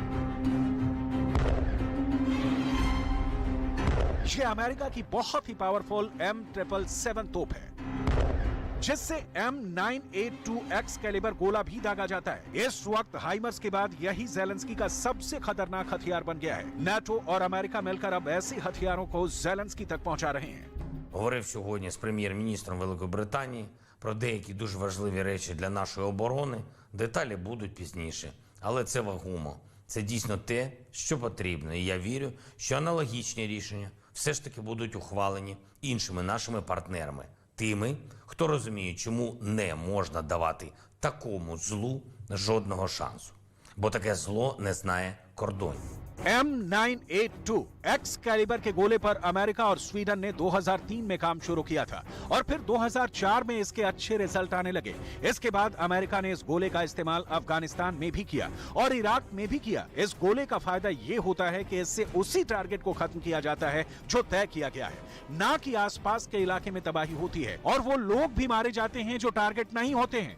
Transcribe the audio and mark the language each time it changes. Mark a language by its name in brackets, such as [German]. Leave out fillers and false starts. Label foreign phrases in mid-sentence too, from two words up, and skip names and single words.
[Hindi] यह अमेरिका की बहुत ही पावरफुल M777 तोप है, जिससे M982X कैलिबर गोला भी दागा जाता है। इस वक्त हाइमर्स के बाद यही ज़ेलेंस्की का सबसे खतरनाक हथियार बन गया है। नाटो और अमेरिका मिलकर अब ऐसे हथियारों को ज़ेलेंस्की तक पहुंचा रहे हैं। [Ukrainian] Говорив сьогодні з прем'єр-міністром Великої Британії про деякі дуже важливі речі для нашої оборони. Деталі будуть пізніше. Але це вагомо. Це дійсно те, що потрібно. І я вірю, що аналогічні рішення все ж таки будуть ухвалені іншими нашими партнерами. Тими, хто розуміє, чому не можна давати такому злу жодного шансу. Бо таке зло не знає кордонів. [Hindi] M982X कैलिबर के गोले पर अमेरिका और स्वीडन ने 2003 में काम शुरू किया था और फिर 2004 में इसके अच्छे रिजल्ट आने लगे। इसके बाद अमेरिका ने इस गोले का इस्तेमाल अफगानिस्तान में भी किया और इराक में भी किया। इस गोले का फायदा ये होता है कि इससे उसी टारगेट को खत्म किया जाता है जो तय किया गया है, ना कि आसपास के इलाके में तबाही होती है और वो लोग भी मारे जाते हैं जो टारगेट नहीं होते हैं।